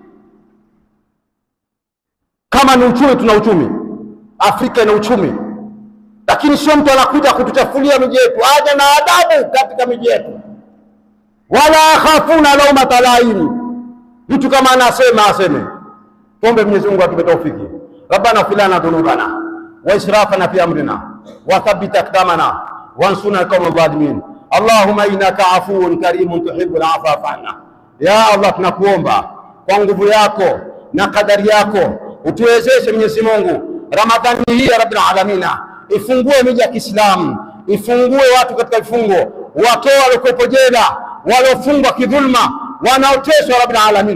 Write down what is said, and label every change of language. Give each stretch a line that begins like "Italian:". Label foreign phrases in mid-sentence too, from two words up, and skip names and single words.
Swahili: Kama ni uchumi, tuna uchumi, Afrika ina uchumi, lakini sio mtu anakuja kutuchafulia miji yetu. Aje na adabu katika miji yetu.
Arabic: ولا يخافون لومة لائم.
Swahili: Mtu kama anasema aseme. Tuombe Mwenyezi Mungu atupe taufiki.
Arabic: ربنا اغفر لنا ذنوبنا وإسرافنا في أمرنا وثبت أقدامنا وانصرنا القوم الظالمين. اللهم إنك عفو كريم تحب العفو فاعف عنا. يا الله,
Swahili: tunakuomba kwa nguvu yako na kadari yako utuwezeshe Mwenyezi Mungu Ramadhani hii ya
Arabic: رب العالمين,
Swahili: ifungue miji ya Kiislamu, ifungue watu katika vifungo, watoe waliokuwepo jela, waliofungwa kidhulma, wanaoteswa
Arabic: رب العالمين.